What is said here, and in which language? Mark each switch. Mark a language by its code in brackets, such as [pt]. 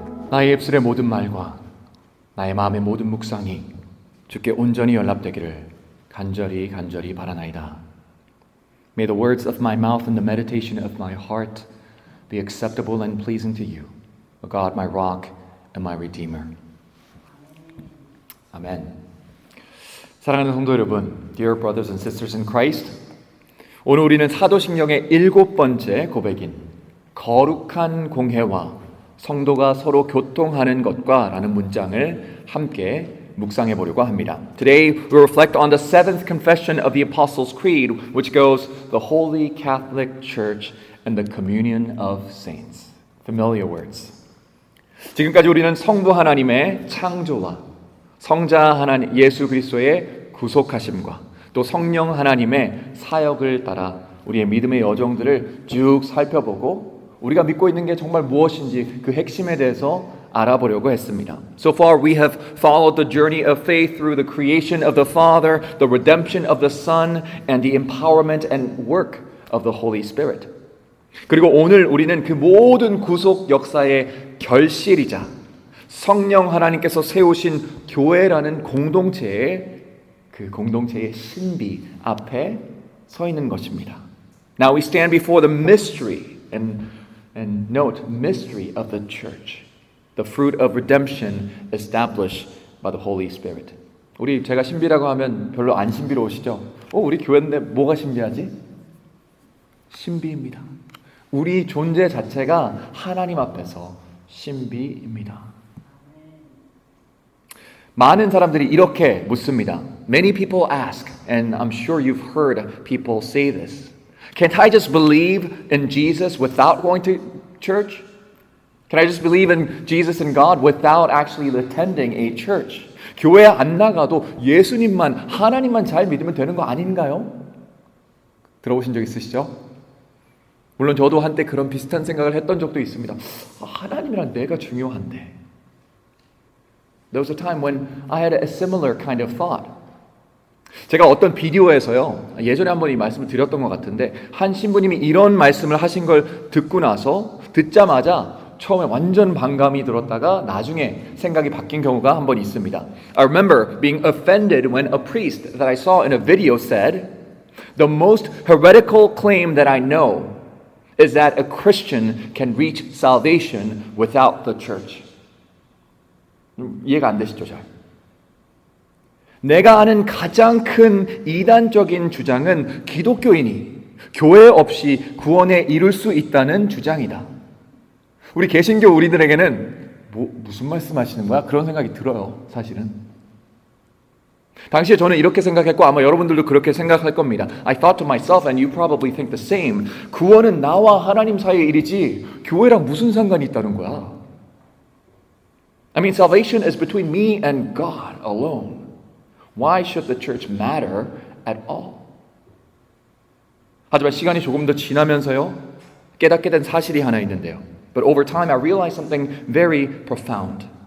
[ko] 나의 입술의 모든 말과 나의 마음의 모든 묵상이 주께 온전히 연락되기를 간절히 바라나이다. [en] May the words of my mouth and the meditation of my heart be acceptable and pleasing to you, O God, my rock and my redeemer. [ko] 아멘. 사랑하는 성도 여러분, [en] dear brothers and sisters in Christ, [ko] 오늘 우리는 사도신경의 7번째 고백인 거룩한 공회와 성도가 서로 교통하는 것과 라는 문장을 함께 묵상해 보려고 합니다. [en] Today we reflect on the seventh confession of the Apostles' Creed, which goes, the Holy Catholic Church and the communion of saints. Familiar words. [ko] 지금까지 우리는 성부 하나님의 창조와 성자 하나님 예수 그리스도의 구속하심과 또 성령 하나님의 사역을 따라 우리의 믿음의 여정들을 쭉 살펴보고 우리가 믿고 있는 게 정말 무엇인지 그 핵심에 대해서 알아보려고 했습니다. [en] So far we have followed the journey of faith through the creation of the Father, the redemption of the Son, and the empowerment and work of the Holy Spirit. [ko] 그리고 오늘 우리는 그 모든 구속 역사의 결실이자 성령 하나님께서 세우신 교회라는 공동체의 그 공동체의 신비 앞에 서 있는 것입니다. [en] Now we stand before the mystery and note mystery of the church, the fruit of redemption established by the Holy Spirit. [ko] 우리 제가 신비라고 하면 별로 안 신비로우시죠? 우리 교회인데 뭐가 신비하지? 신비입니다. 우리 존재 자체가 하나님 앞에서 신비입니다. 많은 사람들이 이렇게 묻습니다. [en] Many people ask, and I'm sure you've heard people say this. Can't I just believe in Jesus without going to church? Can I just believe in Jesus and God without actually attending a church? [ko] 교회 안 나가도 예수님만, 하나님만 잘 믿으면 되는 거 아닌가요? 들어보신 적 있으시죠? 물론 저도 한때 그런 비슷한 생각을 했던 적도 있습니다. 하나님이란 내가 중요한데. [en] There was a time when I had a similar kind of thought. [ko] 제가 어떤 비디오에서요, 예전에 한번 이 말씀을 드렸던 것 같은데 한 신부님이 이런 말씀을 하신 걸 듣자마자 처음에 완전 반감이 들었다가 나중에 생각이 바뀐 경우가 한 번 있습니다. [en] I remember being offended when a priest that I saw in a video said, "The most heretical claim that I know is that a Christian can reach salvation without the church." [ko] 이해가 안 되시죠, 잘? 내가 아는 가장 큰 이단적인 주장은 기독교인이 교회 없이 구원에 이룰 수 있다는 주장이다. 우리 개신교 우리들에게는 무슨 말씀하시는 거야? 그런 생각이 들어요, 사실은. 당시에 저는 이렇게 생각했고 아마 여러분들도 그렇게 생각할 겁니다. [en] I thought to myself, and you probably think the same. [ko] 구원은 나와 하나님 사이의 일이지 교회랑 무슨 상관이 있다는 거야? [en] I mean, salvation is between me and God alone. Why should the church matter at all? [ko] 하지만 시간이 조금 더 지나면서요, 깨닫게 된 사실이 하나 있는데요. [en] But over time I realized something very profound.